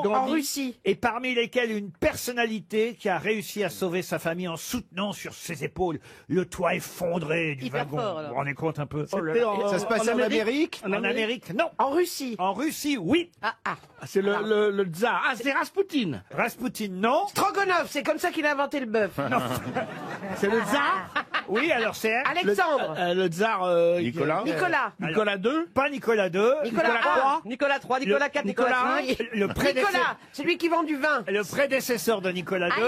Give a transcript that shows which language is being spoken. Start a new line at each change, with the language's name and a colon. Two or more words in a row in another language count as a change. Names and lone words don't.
French: en Russie. Et parmi lesquels une personnalité qui a réussi à sauver sa famille en soutenant sur ses épaules le toit effondré du Hyper wagon. fort, alors. Vous vous rendez compte un peu? Ça se passait en Amérique? En Amérique, non. En Russie? En Russie, oui. C'est le tsar. Ah, c'est Raspoutine. Raspoutine, non. Stroganov, c'est comme ça qu'il a inventé le bœuf. Non. C'est le tsar? Oui, alors c'est... Alexandre. Le tsar... Nicolas. Nicolas II? Pas Nicolas II. Nicolas III. Nicolas III, Nicolas IV, Nicolas V. Nicolas, c'est lui qui vend du vin. Le prédécesseur de Nicolas II.